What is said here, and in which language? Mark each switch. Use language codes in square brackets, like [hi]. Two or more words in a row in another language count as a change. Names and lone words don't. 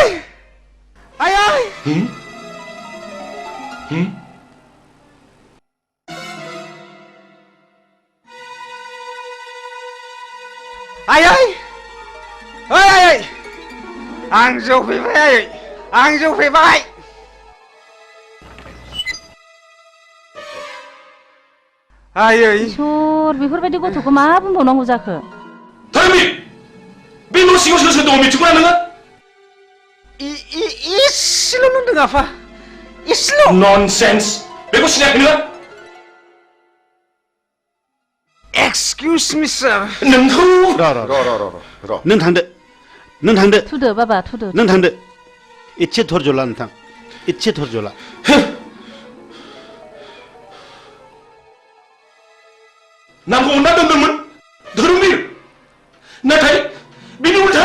[vi] Anh ơi! Anh ơi! Ơi anh ơi! Anh giúp phí vậy! Anh giúp phí vậy! Anh ơi! [brx] इसोर बेफोरबायदि गथ'खौ मा बुंबावनांगौ जाखो? धर्मी! बे न' सिङाव सोर सोर दङ मिथिगौना नोङो? इसेल' नुदों आफा इसेल'! ननसेन्स! बेखौ सिनायाखै नोङो? [en] Excuse me sir! [brx] नोंखौ र' नों थांदो थुदो बाबा थुदो नों थांदो इसे धर्ज ला नोंथां इसे धर्ज ला नामखौ अनना दोनदोंमोन धर्मवीर नाथाय बिनि उल्था